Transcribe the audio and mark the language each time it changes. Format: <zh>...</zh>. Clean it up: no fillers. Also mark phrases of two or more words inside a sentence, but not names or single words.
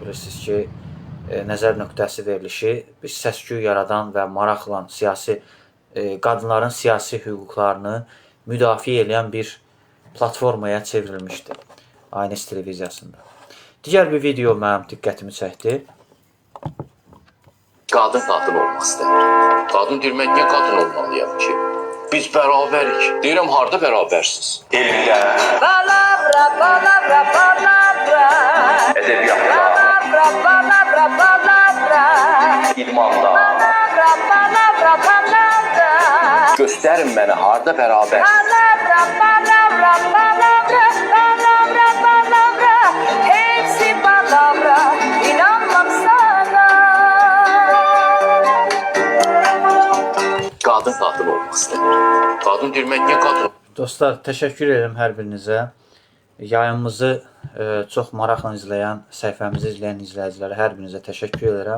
<az>Bilirsiniz ki, Nəzər Nöqtəsi verilişi bir səs-küy yaradan və maraqla qadınların siyasi hüquqlarını müdafiə edən bir platformaya çevrilmişdi. Aynes televiziyasında. Digər bir video mənim diqqətimi çəkdi. Qadın olmaq istəmir. Qadın deyir, mən niyə qadın olmalıyam ki? Biz bərabərik. Deyirəm, harda bərabərsiz? Elmdə,</az> <tr>Palavra, palavra, palavra.</tr> <az>ədəbiyyatda,</az> <tr>Palavra, palavra, palavra.</tr> <az>idmanda.</az> <tr>Palavra, palavra, palavra.</tr> <az>Göstərin mənə harda bərabər.</az> <tr>Palavra, palavra, palavra. Palavra, palavra. Hepsi palavra. İnanmam sana.</tr> <az>Qadın olmaq istəmir. Qadın deyir, mən niyə qadın? Dostlar, təşəkkür edirəm hər birinizə. Yayımımızı çox maraqla izləyən, səhifəmizi izləyən izləyicilərə hər birinizə təşəkkür edirəm.</az>